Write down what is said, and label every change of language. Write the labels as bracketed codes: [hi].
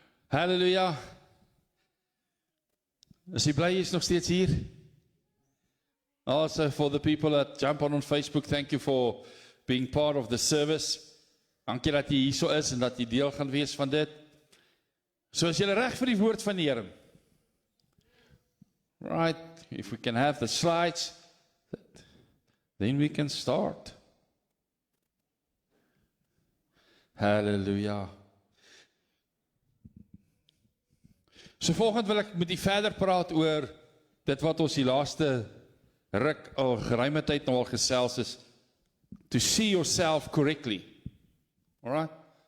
[af] Hallelujah. Is hy bly hy is nog steeds hier? [en] Also for the people that jump on Facebook, thank you for being part of the service. [af] Dankie dat jy hier so is en dat jy deel gaan wees van dit. So is jy reg vir die woord van die Here. [en] Right, if we can have the slides, then we can start. Hallelujah. [af] So volgende wil ek met u verder praat oor dit wat ons die laaste ruk al geruime tyd nou al gesels is, [en] to see yourself correctly. [af] All right?